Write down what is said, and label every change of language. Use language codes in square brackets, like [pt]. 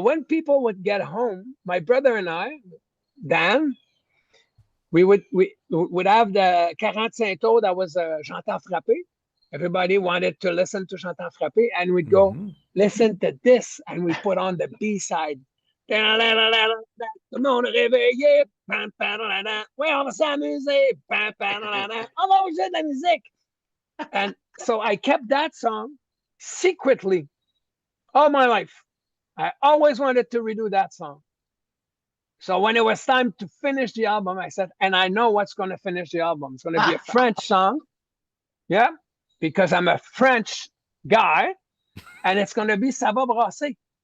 [en] when people would get home, my brother and I, Dan, we would have the 45 tours that was J'entends frapper. Everybody wanted to listen to J'entends frapper, and we'd go Hmm. listen to this, and we put on the B side. [fr] Tout le monde réveillé, oui, on va s'amuser, on va jouer de la musique. [en] And so I kept that song secretly all my life. I always wanted to redo that song. So when it was time to finish the album, I said, and I know what's going to finish the album. It's going to be a French song. Yeah. Because I'm a French guy, and it's going to be Ça va brasser.